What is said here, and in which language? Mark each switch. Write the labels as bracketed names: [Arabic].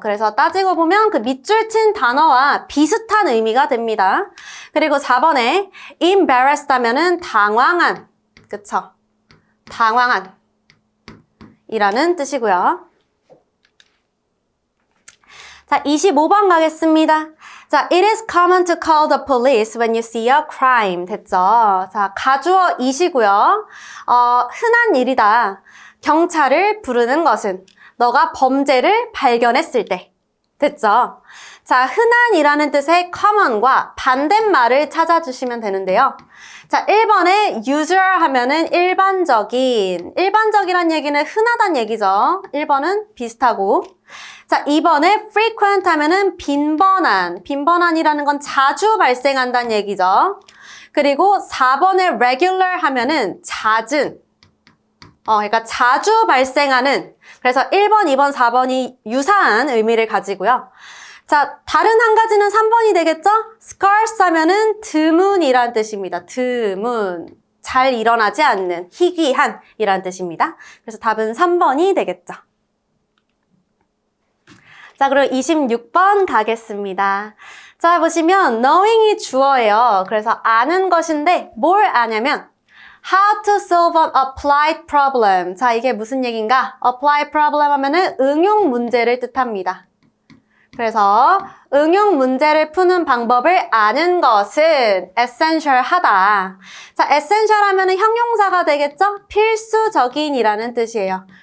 [Korean] 그래서 따지고 보면 그 밑줄 친 단어와 비슷한 의미가 됩니다. 그리고 4번에 embarrassed 하면은 당황한, 그쵸? 당황한 이라는 뜻이고요. 자, 25번 가겠습니다. [English] 자, it is common to call the police when you see a crime. [Korean] 됐죠? 자, 가주어 이시고요. 흔한 일이다. 경찰을 부르는 것은 너가 범죄를 발견했을 때. 됐죠? 자, 흔한이라는 뜻의 common과 반대말을 찾아주시면 되는데요. 자, 1번에 usual 하면은 일반적이란 얘기는 흔하단 얘기죠. 1번은 비슷하고. 자, 2번에 frequent 하면은 빈번한이라는 건 자주 발생한다는 얘기죠. 그리고 4번에 regular 하면은 잦은, 그러니까 자주 발생하는, 그래서 1번, 2번, 4번이 유사한 의미를 가지고요. 자, 다른 한 가지는 3번이 되겠죠? scarce 하면은 드문이란 뜻입니다. 드문, 잘 일어나지 않는, 희귀한 이란 뜻입니다. 그래서 답은 3번이 되겠죠. 자, 그리고 26번 가겠습니다. 자, 보시면 knowing이 주어예요. 그래서 아는 것인데 뭘 아냐면 [English] How to solve an applied problem. [Korean] 자, 이게 무슨 얘기인가? applied problem 하면은 응용 문제를 뜻합니다. 그래서 응용 문제를 푸는 방법을 아는 것은 essential하다. 자, essential 하면은 형용사가 되겠죠? 필수적인이라는 뜻이에요.